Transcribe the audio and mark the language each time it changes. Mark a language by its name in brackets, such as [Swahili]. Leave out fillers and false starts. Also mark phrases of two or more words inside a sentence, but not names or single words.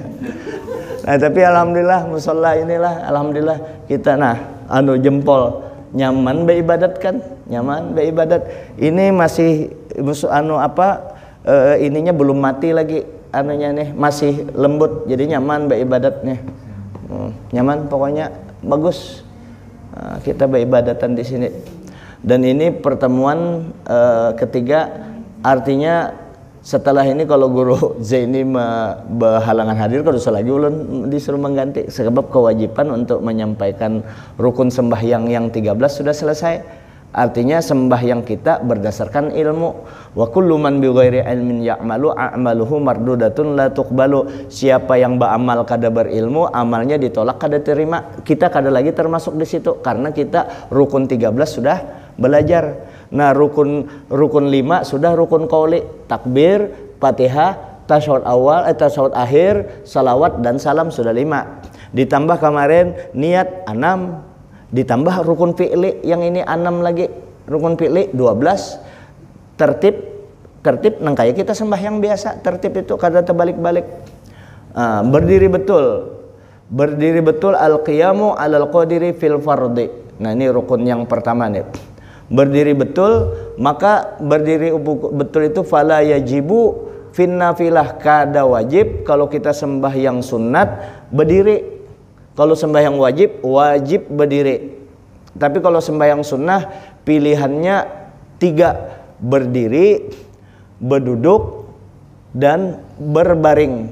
[Indonesian] Nah tapi alhamdulillah musola inilah alhamdulillah kita anu jempol nyaman beribadat kan nyaman beribadat ini masih ininya belum mati lagi anunya nih masih lembut jadi nyaman beribadatnya nyaman pokoknya bagus kita beribadatan di sini. Dan ini pertemuan ketiga artinya setelah ini kalau guru Zaini berhalangan hadir kalau lagi ulun disuruh mengganti sebab kewajiban untuk menyampaikan rukun sembahyang yang 13 sudah selesai. Artinya sembahyang kita berdasarkan ilmu. [Arabic] وكل من بغير علم يعمل أعماله مردودة لا تقبل. [Indonesian] Siapa yang beramal kada berilmu, amalnya ditolak kada terima. Kita kada lagi termasuk di situ karena kita rukun 13 sudah belajar. Nah, rukun 5 sudah rukun qauli, takbir, Fatihah, tasyahud awal, tasyahud akhir, salawat dan salam sudah 5. Ditambah kemarin niat 6. Ditambah rukun fi'li yang ini 6 lagi. Rukun fi'li 12. Tertib nang kayak kita sembahyang biasa. Tertib itu kada terbalik-balik. Berdiri betul. Berdiri betul [Arabic] القيام على القادر في الفرض. [Indonesian] Nah, ini rukun yang pertama nih. Berdiri betul, maka berdiri betul itu [Arabic] فلا يجب في النافلة, [Indonesian] kada wajib kalau kita sembahyang sunat berdiri. Kalau sembahyang wajib, wajib berdiri. Tapi kalau sembahyang sunnah pilihannya 3, berdiri, berduduk, dan berbaring.